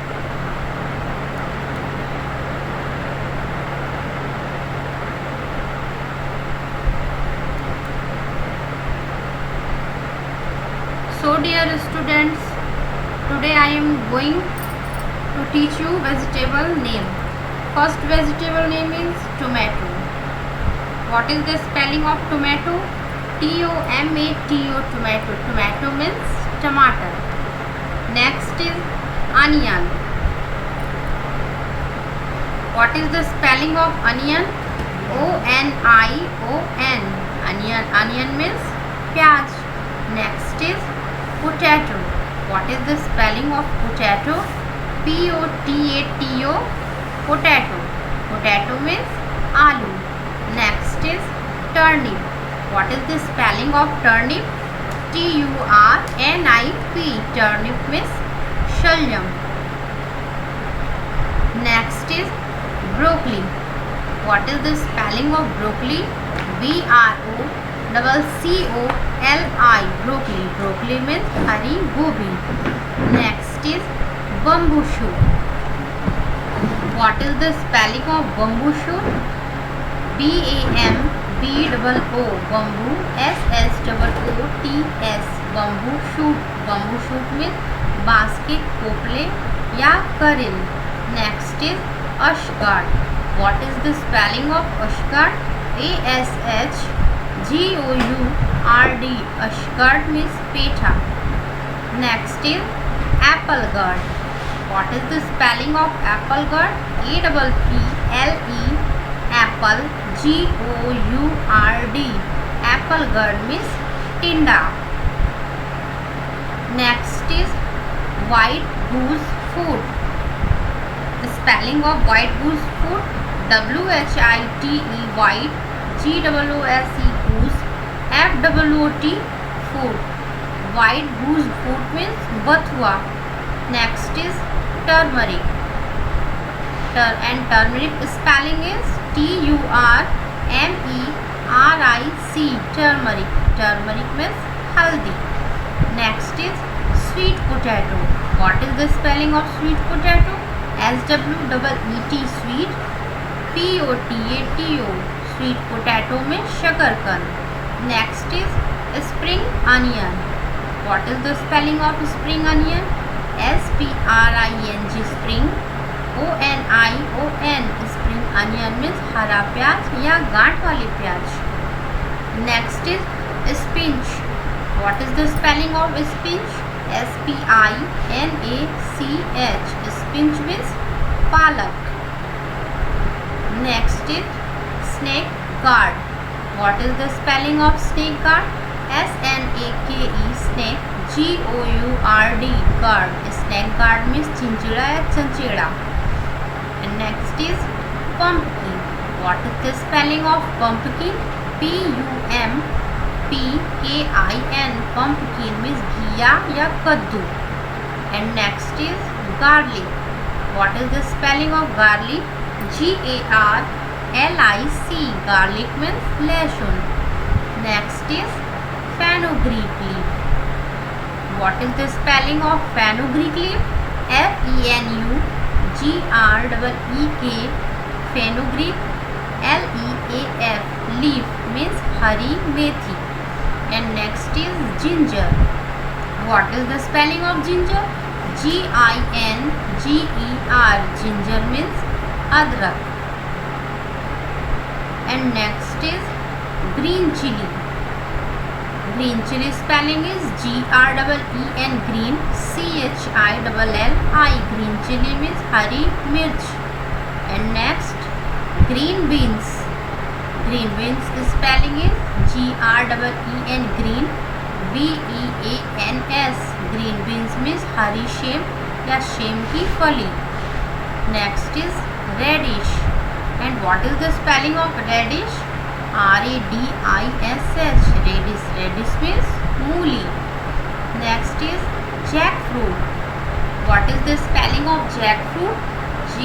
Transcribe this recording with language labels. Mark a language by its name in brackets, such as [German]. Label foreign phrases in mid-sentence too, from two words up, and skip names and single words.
[English] So dear students, today I am going to teach you vegetable name. First vegetable name is tomato. What is the spelling of tomato? T-O-M-A-T-O, tomato. Tomato means tomato. Next is onion. What is the spelling of onion? O-N-I-O-N. Onion. Onion means pyaj. Next is potato. What is the spelling of potato? P-O-T-A-T-O, potato. Potato means aloo. Next is turnip. What is the spelling of turnip? T-U-R-N-I-P. Turnip means shalyam. Next is broccoli. What is the spelling of broccoli? B-R-O-C-C-O-L-I. Broccoli. Broccoli means [Hindi] हरी गोभी. [English] Next is bamboo shoot. What is the spelling of bamboo shoot? B-A-M-B-O-O. Bamboo. S-S-O-O-T-S. Bamboo shoot. Bamboo shoot means basket, [Hindi] पोपले या करिल. [English] Next is ashgard. What is the spelling of ashgard? A-S-H-G-O-U-R-D. Ashgard means petha. Next is apple gourd. What is the spelling of apple gourd? A-P-P-L-E. Apple. G-O-U-R-D. Apple gourd means tinda. Next is white goose foot. The spelling of white goose foot? W-H-I-T-E. white. G-O-O-S-E. goose. F-O-O-T. foot. White goose foot means bathua. Next is turmeric. And turmeric spelling is T-U-R-M-E-R-I-C. Turmeric. Turmeric means haldi. Next is sweet potato. What is the spelling of sweet potato? S-W-E-E-T. sweet. P-O-T-A-T-O. sweet potato means shakarkan. Next is spring onion. What is the spelling of spring onion? S-P-R-I-N-G. spring. O-N-I-O-N. spring onion means [Hindi] हरा प्याज या गांठ वाली प्याज. [English] Next is spinach. What is the spelling of spinach? S-P-I-N-A-C-H. spinach means palak. Next is snake gourd. What is the spelling of snake gourd? S-N-A-K-E. snake. G-O-U-R-D. gourd. Snake gourd means [Hindi] चिंचिड़ा या चंचेड़ा. [English] And next is pumpkin. What is the spelling of pumpkin? P-U-M-P-K-I-N. pumpkin means [Hindi] घिया या कद्दू. [English] And next is garlic. What is the spelling of garlic? G-A-R-L-I-C. garlic means लहसुन. Next is fenugreek leaf. What is the spelling of fenugreek leaf? F-E-N-U-G-R-E-E-K. fenugreek. L-E-A-F. leaf means [Hindi] हरी मेथी. [English] And next is ginger. What is the spelling of ginger? G-I-N-G-E-R. ginger means adrak. And next is green chili. Green chili spelling is G-R-E-E-N. green. C-H-I-L-L-I. green chili means [Hindi] हरी मिर्च. [English] And next green beans. Green beans spelling is G-R-E-E-N. green. B-E-A-N-S. green beans means [Hindi] हरी शेम या शेम की फली. [English] Next is radish. And what is the spelling of radish? R-A-D-I-S-H. radish. Radish means मूली. Next is jackfruit. What is the spelling of jackfruit?